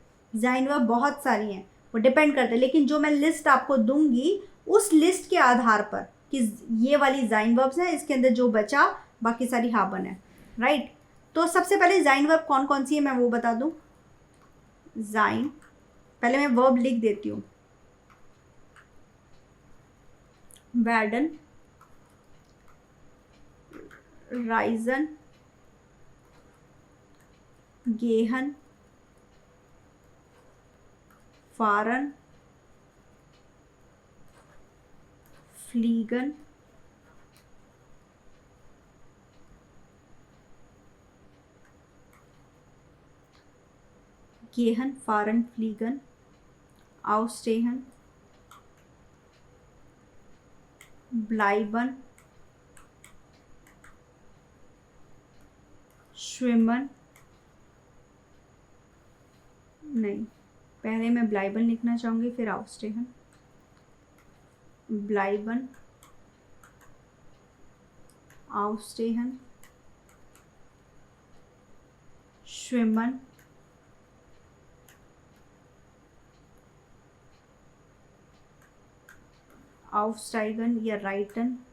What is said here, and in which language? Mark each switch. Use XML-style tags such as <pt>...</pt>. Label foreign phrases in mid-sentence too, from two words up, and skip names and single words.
<hi>ज़ाइन वर्ब बहुत सारी हैं, वो डिपेंड करता है। लेकिन जो मैं लिस्ट आपको दूंगी उस लिस्ट के आधार पर कि ये वाली ज़ाइन वर्ब्स हैं, इसके अंदर जो बचा बाकी सारी हाबन है, राइट। तो सबसे पहले ज़ाइन वर्ब कौन कौन सी है मैं वो बता दूं। ज़ाइन, पहले मैं वर्ब लिख देती हूँ।</hi> <de>werden, reisen, gehen, fahren, fliegen, gehen, fahren, fliegen, ausstehen, bleiben, schwimmen,</de> <hi>नहीं, पहले मैं bleiben लिखना चाहूँगी फिर ausstehen,</hi> <de>bleiben, ausstehen, schwimmen, aufsteigen या reiten,</de>